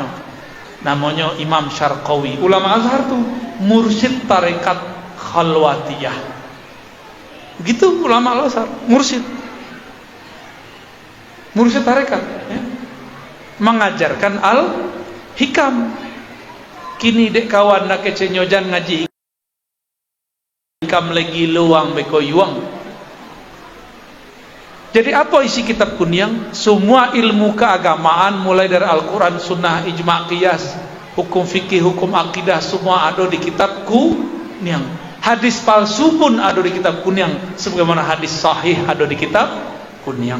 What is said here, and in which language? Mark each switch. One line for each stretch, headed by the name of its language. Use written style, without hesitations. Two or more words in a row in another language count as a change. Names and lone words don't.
Indonesian: Namanya Imam Syarqawi. Ulama Azhar tu mursyid tarekat khalwatiyah. Begitu ulama Al-Azhar, mursyid tarekat ya. Mengajarkan Al-Hikam.
Minangkabau: Kini dek kawan nak kecenyojan ngaji hikam lagi luang beko yuang.
Indonesian: Jadi apa isi kitab kuniang? Semua ilmu keagamaan mulai dari Al-Quran, Sunnah, Ijma' Qiyas, hukum fikih, hukum akidah, semua ada di kitab kuniang. Hadis palsu pun ada di kitab kuniang, sebagaimana hadis sahih ada di kitab kuniang.